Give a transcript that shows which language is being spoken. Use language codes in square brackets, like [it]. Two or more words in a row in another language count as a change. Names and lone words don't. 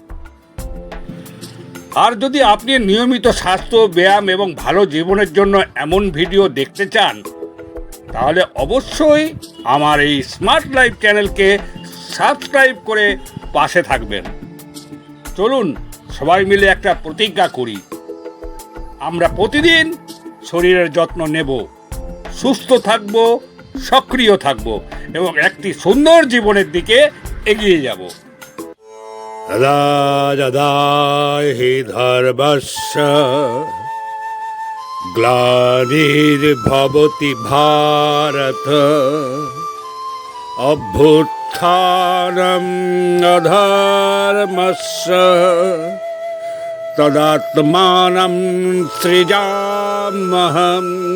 [bn] আর যদি আপনি নিয়মিত স্বাস্থ্য, ব্যায়াম এবং ভালো জীবনের জন্য এমন ভিডিও দেখতে চান তাহলে অবশ্যই আমার এই স্মার্ট লাইফ চ্যানেলকে সাবস্ক্রাইব করে পাশে থাকবেন। চলুন সবাই মিলে একটা প্রতিজ্ঞা করি, আমরা প্রতিদিন শরীরের যত্ন নেব, সুস্থ থাকব, সক্রিয় থাকব এবং একটি সুন্দর জীবনের দিকে এগিয়ে যাব। [sa] यदा यदा हि धर्मस्य ग्लानिर्भवति भारत अभ्युत्थानम् अधर्मस्य तदात्मानं सृजाम्यहम्